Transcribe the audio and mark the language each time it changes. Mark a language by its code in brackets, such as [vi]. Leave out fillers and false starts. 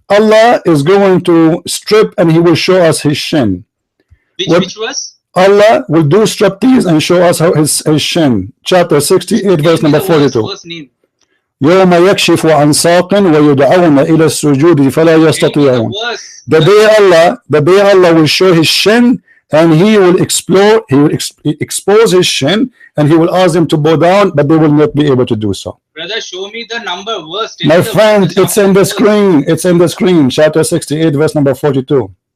[en] Allah is going to strip and he will show us his shin. Which was? Allah will do striptease and show us how his shin. Chapter 68, verse number 42. [ar] يوم يكشف عن ساق ويدعون إلى السجود فلا يستطيعون. [en] The day Allah will show his shin and he will expose his shin and he will ask them to bow down, but they will not be able to do so. Brother, show me the number verse. My friend, it's in the screen. It's in the screen. Chapter 68, verse number 42.